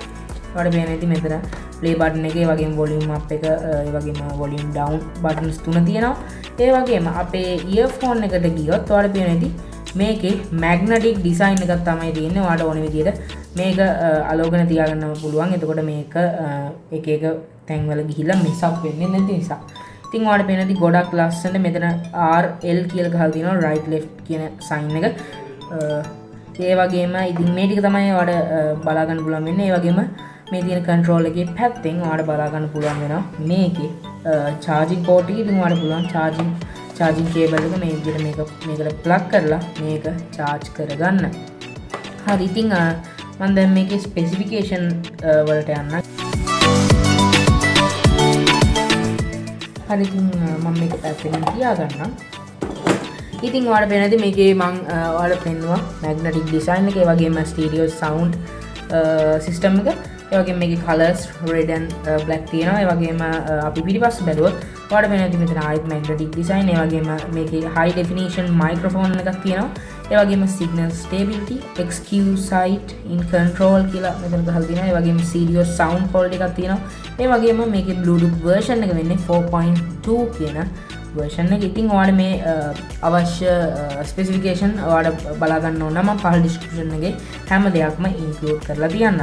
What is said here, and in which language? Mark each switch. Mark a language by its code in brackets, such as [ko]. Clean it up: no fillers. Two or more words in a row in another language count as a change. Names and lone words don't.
[si] ඔයාලට පේන ඉතින් මෙතන [en] play button [si] එක, ඒ වගේම [en] volume up [si] එක, ඒ වගේම [en] volume down buttons [si] තුන තියෙනවා. ඒ වගේම අපේ earphone එකට ගියොත් ඔයාලට පේන ඉතින් මේකේ [en] magnetic design [si] එකක් තමයි තියෙන්නේ. ඔයාලට ඕන විදිහට මේක අලෝකන තියාගන්න පුළුවන්. එතකොට මේක එක එක තැන්වල ගිහිල්ලා [en] mess up [si] වෙන්නේ නැති නිසා. ඉතින් ඔයාලට පේන ඉතින් ගොඩක් ලස්සනට මෙතන RL කියලා ගහලා තියෙනවා [en] right left [si] කියන sign එක. ඒ වගේම ඉතින් මේ ටික තමයි ඔයාලට බලා ගන්න පුළුවන් වෙන්නේ. ඒ වගේම මේ තියෙන control එකේ පැත්තෙන් ඔයාලට බලා ගන්න පුළුවන් වෙනවා මේකේ [en] charging port [si] එක. ඉතින් ඔයාලට පුළුවන් [en] charging cable [si] එක මේ විදිහට මේකට plug කරලා මේක charge කරගන්න. හරි ඉතින් මම දැන් මේකේ specification වලට යන්න. හරි ඉතින් මම මේක පැත්තකින් තියාගන්නම්. ඉතින් ඔයාලට පේනද මේකේ මම ඔයාලට පෙන්නුවා [en] magnetic design [si] එක, ඒ වගේම [en] stereo sound system [si] එක, ඒ වගේම මේකේ [en] colors red and black [si] තියෙනවා. ඒ වගේම අපි පිටිපස්ස බැලුවොත් ඔයාලට පේනද මෙතන ආයෙත් [en] magnetic design, [si] ඒ වගේම මේකේ [en] high definition microphone [si] එකක් තියෙනවා. ඒ වගේම [en] signal stability, XQ site in control [si] කියලා මෙතන ගහලා තියෙනවා. ඒ වගේම [en] stereo sound quality [si] එකක් තියෙනවා. ඒ වගේම මේකේ [en] bluetooth version [si] එක වෙන්නේ 4.2 කියන version එක. ඉතින් ඔයාලා මේ අවශ්‍ය specification ඔයාලා බලා ගන්න ඕන නම් මම පහළ description එකේ හැම දෙයක්ම include කරලා තියන්නම්.